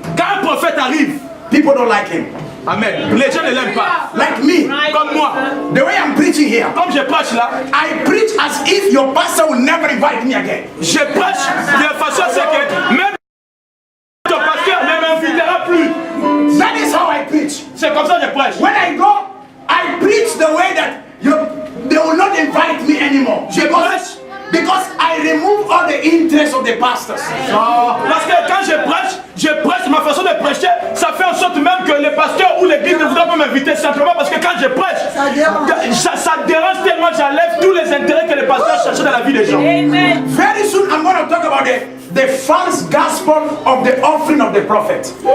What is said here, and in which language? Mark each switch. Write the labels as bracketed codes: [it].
[fr] quand un prophète arrive, [en] people don't like him. [fr] amen, les gens ne l'aiment pas. [en] Like me, [fr] Comme moi, [en] the way I'm preaching here, [fr] comme je prêche là, [en] I preach as if your pastor will never invite me again. [fr] je prêche de façon à ce que même ton pasteur ne m'invitera plus. [en] That is how I preach. [fr] C'est comme ça que je prêche. [en] When I go, I preach the way that they will not invite me anymore. Because I remove all the interest of the pastors. [fr] Parce que quand je prêche, ma façon de prêcher, ça fait en sorte même que les pasteurs ou l'église ne voudraient pas m'inviter simplement parce que quand je prêche, ça dérange tellement, j'enlève tous les intérêts que les pasteurs cherchaient dans la vie des gens. [en] Very soon I'm going to talk about the false gospel of the offering of the prophet.